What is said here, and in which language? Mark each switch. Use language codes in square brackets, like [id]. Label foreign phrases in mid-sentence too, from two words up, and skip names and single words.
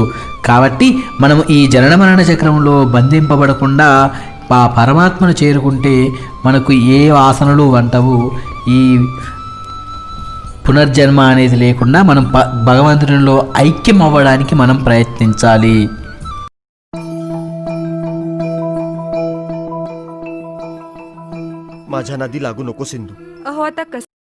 [te] కాబట్టి మనం ఈ జనన మరణ చక్రంలో బంధింపబడకుండా ఆ పరమాత్మను చేరుకుంటే మనకు ఏ వాసనలు అంటవు. ఈ పునర్జన్మ అనేది లేకుండా మనం భగవంతునిలో ఐక్యం అవ్వడానికి మనం ప్రయత్నించాలి. [mr] माझ्या नादी लागू नको सिंधू. अहो आता कसं